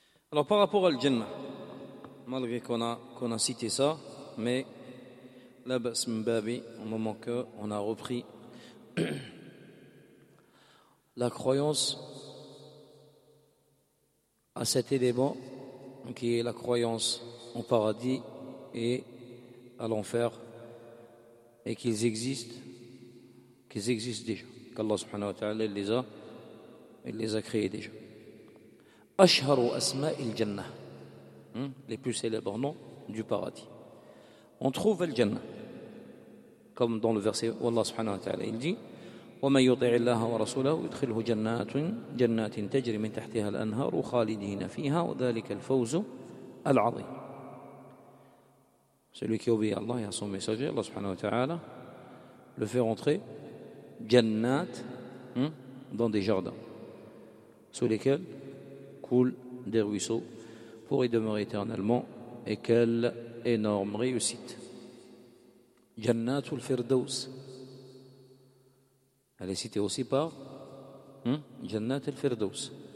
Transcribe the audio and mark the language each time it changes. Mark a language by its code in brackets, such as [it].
[fr] Alors par rapport à l'Jannah, malgré qu'on a cité ça, mais la basm babi, au moment qu'on a repris la croyance à cet élément qui est la croyance au paradis et à l'enfer et qu'ils existent déjà, qu'Allah subhanahu wa ta'ala les a créés déjà. [ar] أشهر أسماء الجنة [fr] les plus célèbres noms du paradis. On trouve الجنة comme dans le verset où Allah subhanahu wa ta'ala il dit [ar] وَمَنْ يُطِعِ اللَّهَ وَرَسُولَهُ يُدْخِلْهُ جَنَّاتٍ تَجْرِ مِنْ تَحْتِهَا الْأَنْهَارُ خَالِدِينَ فِيهَا وَذَلِكَ الْفَوْزُ الْعَظِيمُ. [fr] Celui qui obéit à Allah et à son messager, Allah subhanahu wa ta'ala le fait rentrer جنات dans des jardins sous lesquels des ruisseaux pour y demeurer éternellement. Et quelle énorme réussite! Jannatul Firdaus, elle est citée aussi par Jannatul Firdaus.